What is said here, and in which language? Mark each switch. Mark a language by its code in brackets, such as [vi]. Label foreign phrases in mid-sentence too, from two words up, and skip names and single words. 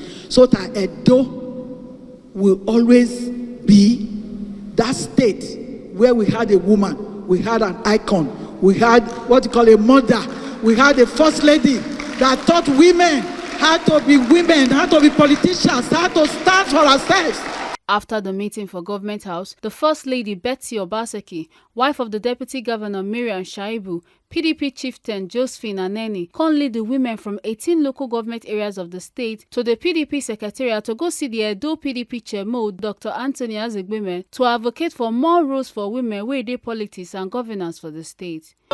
[en] So that Edo will always be that state where we had a woman, we had an icon, we had what you call a mother, we had a First Lady that taught women how to be women, how to be politicians, how to stand for ourselves. After the meeting for Government House, the First Lady Betsy Obaseki, wife of the Deputy Governor Miriam Shaibu, PDP chieftain Josephine Aneni, can lead the women from 18 local government areas of the state to the PDP secretariat to go see the Edo PDP chairman, Dr. Anthony Azegbeme, to advocate for more roles for women where they politics and governance for the state.